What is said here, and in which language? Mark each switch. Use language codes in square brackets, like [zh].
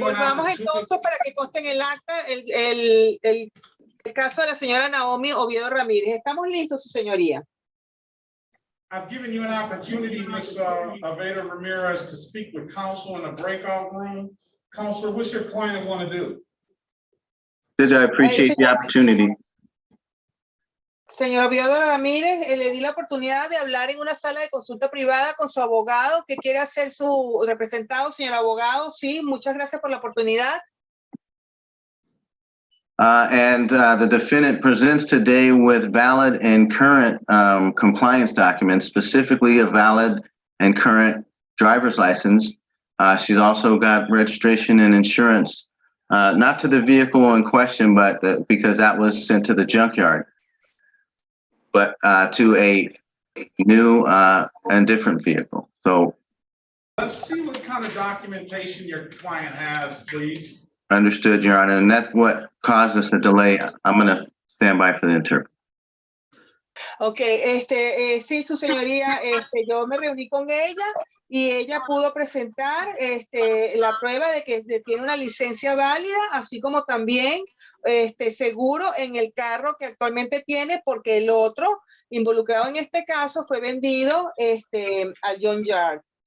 [es] Volvamos entonces para que conste en el acta el caso de la señora Naomi Oviedo Ramírez. ¿Estamos listos, su señoría? [en] I've given you an opportunity, Ms. Oveda Ramirez, to speak with counsel in a breakout room. Counselor, what's your client want to do? Judge, I appreciate the opportunity. [es] Señor Oviedo Ramírez, le di la oportunidad de hablar en una sala de consulta privada con su abogado. ¿Qué quiere hacer su representado, señor abogado? Sí, muchas gracias por la oportunidad. [en] The defendant presents today with valid and current compliance documents, specifically a valid and current driver's license. She's also got registration and insurance, not to the vehicle in question, but because that was sent to the junkyard, but to a new and different vehicle. So let's see what kind of documentation your client has, please. Understood, Your Honor, and that's what caused us a delay. I'm going to stand by for the interpreter. [es] Okay, sí, su señoría, yo me reuní con ella y ella pudo presentar la prueba de que tiene una licencia válida, así como también seguro en el carro que actualmente tiene, porque el otro involucrado en este caso fue vendido al John Yard.